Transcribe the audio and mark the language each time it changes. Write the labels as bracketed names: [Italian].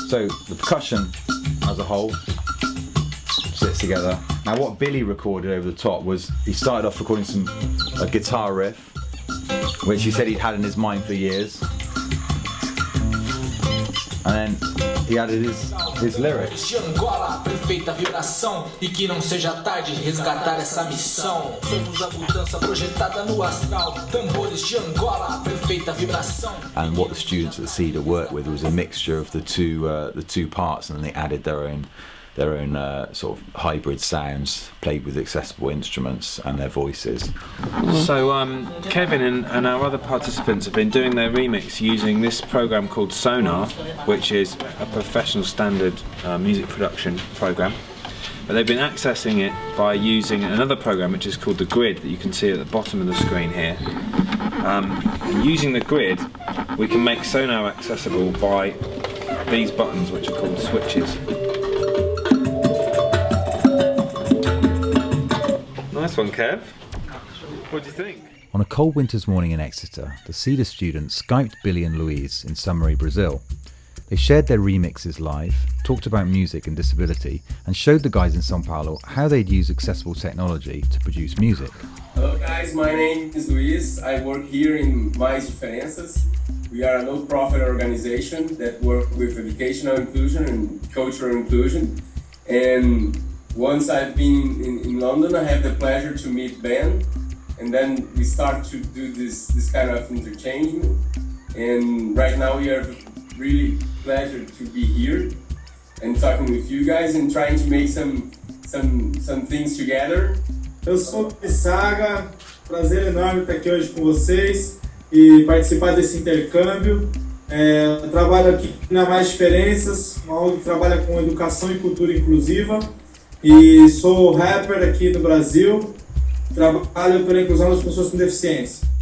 [English] So the percussion as a whole sits together. Now what Billy recorded over the top was, he started off recording a guitar riff, which he said he'd had in his mind for years, and then he added his lyrics. [Portuguese] Perfeita vibração e que não seja tarde resgatar essa missão. Somos a mudança projetada no astral. Tambores de Angola, perfeita vibração. [English] And what the students at Cedar worked with was a mixture of the two parts, and then they added their own sort of hybrid sounds, played with accessible instruments and their voices. So Kevin and our other participants have been doing their remix using this program called Sonar, which is a professional standard music production program. But they've been accessing it by using another program which is called the Grid, that you can see at the bottom of the screen here. And using the Grid, we can make Sonar accessible by these buttons, which are called switches. Nice one, Kev. What do you think? On a cold winter's morning in Exeter, the Cedar students Skyped Billy and Louise in Summary, Brazil. They shared their remixes live, talked about music and disability, and showed the guys in São Paulo how they'd use accessible technology to produce music. Hello guys, my name is Luis. I work here in Mais Diferenças. We are a no-profit organization that works with educational inclusion and cultural inclusion. And once I've been in London, I have the pleasure to meet Ben, and then we start to do this kind of interchangement. And right now we are really pleasure to be here and talking with you guys and trying to make some things together. [Portuguese] Eu sou o Saga, prazer enorme estar aqui hoje com vocês e participar desse intercâmbio. Eu trabalho aqui na Mais Diferenças, uma ONG que trabalha com educação e cultura inclusiva. E sou rapper aqui no Brasil, trabalho pela inclusão das pessoas com deficiência.